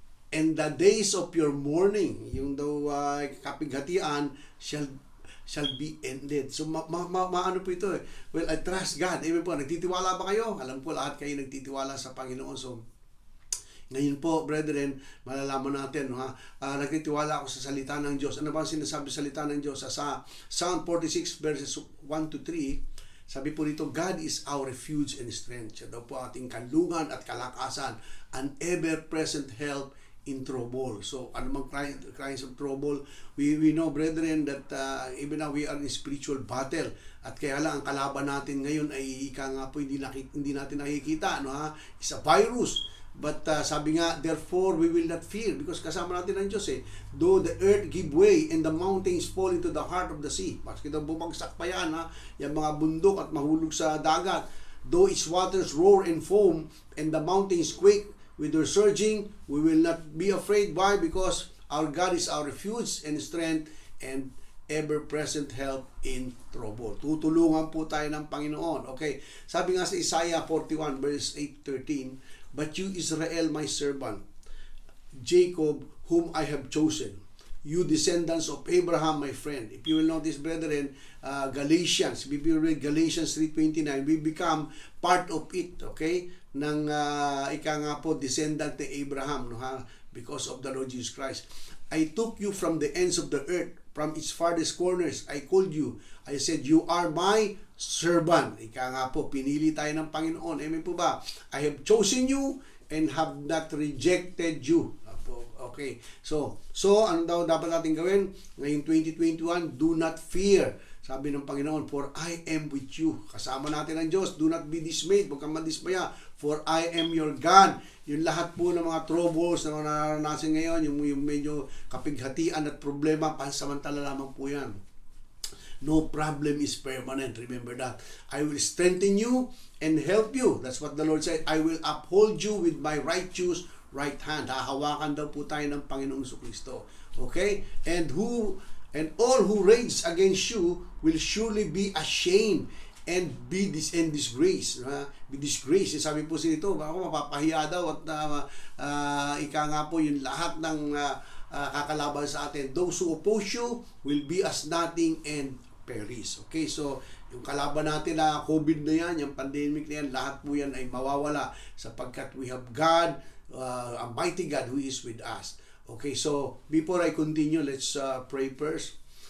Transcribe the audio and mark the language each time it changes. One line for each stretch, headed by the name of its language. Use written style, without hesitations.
English: And the days of your mourning,
Filipino: yung daw kapighatian,
English: shall be ended.
Filipino: So, maano po ito
English: Well, I trust God.
Filipino: Amen po. Nagtitiwala ba kayo? Alam po, lahat kayo nagtitiwala sa Panginoon. So, ngayon po, brethren, malalaman natin, nagtitiwala ako sa salita ng Diyos. Ano ba ang sinasabi sa salita ng Diyos? Sa Psalm 46 verses 1 to 3, sabi po dito,
English: God is our refuge and strength.
Filipino: Siya daw po ating kanlungan at kalakasan,
English: an ever-present help in trouble. So, anumang kinds of trouble, we know, brethren, that even now we are in spiritual battle.
Filipino: At kaya lang, ang kalaban natin ngayon ay ika nga po, hindi natin nakikita.
English: It's a virus. But sabi nga, therefore, we will not fear, because
Filipino: kasama natin ang Diyos
English: Though the earth give way and the mountains fall into the heart of the sea.
Filipino: Maski daw bumagsak pa yan, yung mga bundok at mahulog sa dagat.
English: Though its waters roar and foam and the mountains quake with their surging, we will not be afraid. Why? Because our God is our refuge and strength and ever-present help in trouble.
Filipino: Tutulungan po tayo ng Panginoon.
English: Okay, sabi nga sa Isaiah 41 verse 8-13, but you Israel my servant, Jacob whom I have chosen, you descendants of Abraham my friend. If you will notice, brethren, Galatians, if you read Galatians 3:29, we become part of it, okay?
Filipino: Ng ika nga po, descendant ni Abraham,
English: because of the Lord Jesus Christ. I took you from the ends of the earth, from its farthest corners. I called you. I said, you are my servant.
Filipino: Ika nga po, pinili tayo ng Panginoon. Amen po ba?
English: I have chosen you and have not rejected you. Okay.
Filipino: So ano daw dapat natin gawin? Ngayong 2021,
English: do not fear.
Filipino: Sabi ng Panginoon,
English: for I am with you.
Filipino: Kasama natin ang Diyos.
English: Do not be dismayed.
Filipino: Huwag kang madismaya.
English: For I am your God.
Filipino: Yung lahat po ng mga troubles na naranasin ngayon, yung medyo kapighatian at problema, pansamantala lamang po yan.
English: No problem is permanent. Remember that. I will strengthen you and help you. That's what the Lord said. I will uphold you with my righteous right hand.
Filipino: Hahawakan daw po tayo ng Panginoong Jesucristo. Okay?
English: And all who rage against you will surely be ashamed and be disgraced. Be disgraced.
Filipino: Sabi po dito, ako mapapahiya daw at ika nga po yung lahat ng kakalaban sa atin.
English: Those who oppose you will be as nothing and perish.
Filipino: Okay? So, yung kalaban natin na COVID na yan, yung pandemic na yan, lahat po yan ay mawawala sapagkat
English: we have God, a mighty God who is with us. Okay, so before I continue, let's pray first.